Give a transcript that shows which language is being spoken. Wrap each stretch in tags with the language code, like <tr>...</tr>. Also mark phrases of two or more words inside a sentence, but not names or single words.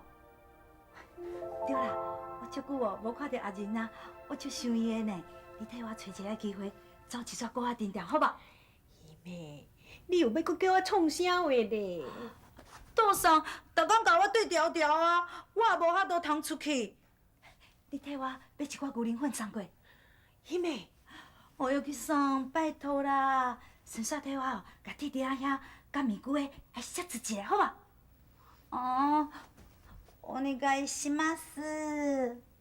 <nan>对啦，我足久哦无看到阿仁啊，我足想伊的呢。你替我找一个机会，走一撮歌仔店店，好无？希妹，你又要搁叫我创啥话咧？桌上逐工甲我对调调啊，我也无法度通出去。你替我买一寡牛奶粉送过。希妹，哦，尤其桑，拜托啦，顺便替我哦，甲弟弟啊遐甲咪姑的还写字一下，好无？哦，</nan> <ja>お願いします。</ja>